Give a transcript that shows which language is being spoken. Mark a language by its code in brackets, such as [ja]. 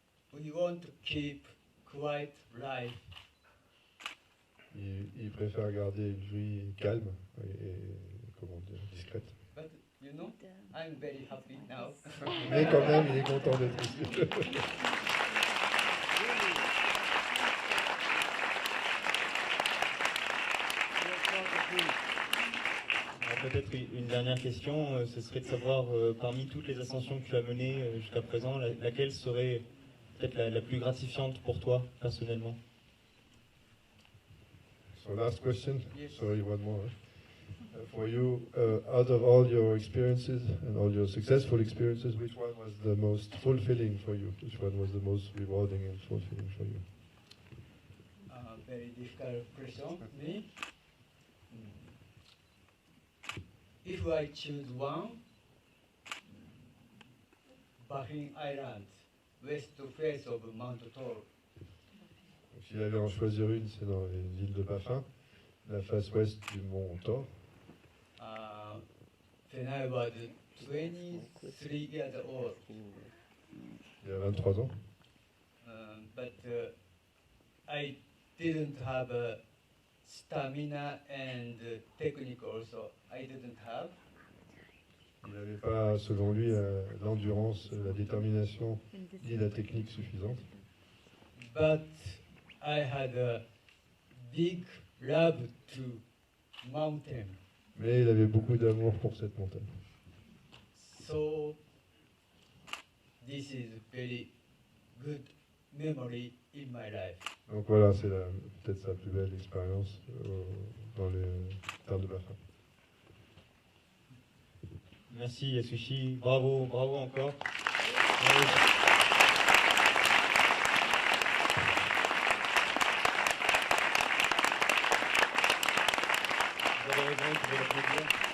[en] So we want to keep quiet life. [fr] Il préfère garder une vie calme et comment dire, discrète. [en] But you know, I'm very happy now. [fr] Mais quand même, il est content d'être ici. Peut-être une dernière question, ce serait de savoir, parmi toutes les ascensions que tu as menées jusqu'à présent, laquelle serait peut-être la plus gratifiante pour toi, personnellement? [en] So last question, Yes. sorry, one more. For you, out of all your experiences and all your successful experiences, which one was the most fulfilling for you? Which one was the most rewarding and fulfilling for you? Very difficult question. Me? If I choose one, Baffin Island, west face of Mount Tor. [fr] S'il avait en choisir une, c'est dans les îles de Baffin, la face ouest du mont Thor. [en] When I was 23 years old. [fr] Il y a 23 ans. [en] But I didn't have stamina and technique also. I didn't have. [fr] Il n'avait pas, selon lui, l'endurance, la détermination ni la technique suffisante. [en] But I had a big love to mountain. [fr] Mais il avait beaucoup d'amour pour cette montagne. [en] So this is very good memory in my life. [fr] Donc voilà, c'est peut-être sa plus belle expérience dans les terres de Baffin. Merci Yasushi, bravo encore. Vous avez raison, vous pouvez l'applaudir.